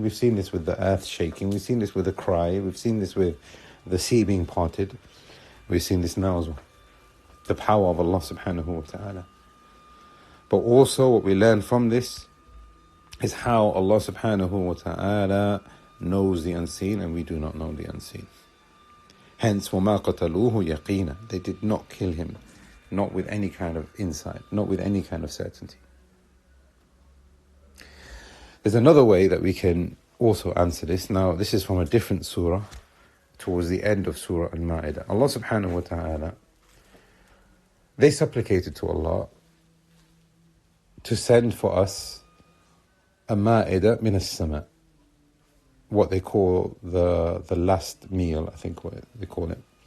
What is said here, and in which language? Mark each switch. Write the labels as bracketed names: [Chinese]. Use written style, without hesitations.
[English] We've seen this with the earth shaking. We've seen this with a cry. We've seen this with the sea being parted. We've seen this now as well. The power of Allah subhanahu wa ta'ala. But also what we learn from this is how Allah subhanahu wa ta'ala knows the unseen and we do not know the unseen. [Arabic] Hence, وَمَا قَتَلُوهُ يَقِينًا. [English] They did not kill him, not with any kind of insight, not with any kind of certainty. There's another way that we can also answer this. Now, this is from a different surah, towards the end of Surah Al-Ma'idah. Allah subhanahu wa ta'ala, they supplicated to Allah to send for us a ma'idah min as-sama', what they call the last meal, I think what they call it.